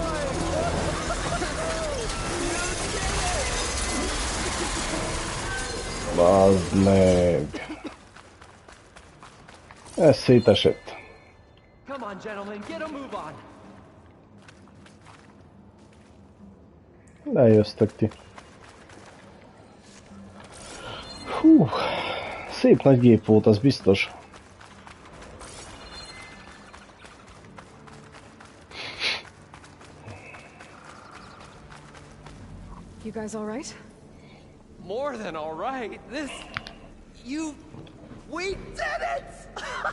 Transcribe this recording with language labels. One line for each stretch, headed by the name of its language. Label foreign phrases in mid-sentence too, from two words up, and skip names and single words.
Hungarian: Bazd meg! Ez szétesett.
English: Come on, gentlemen, get a move on.
Hungarian: Lejöztök ti. Hú, szép nagy gép volt, az biztos.
English: You guys all right? More than all right. We did it!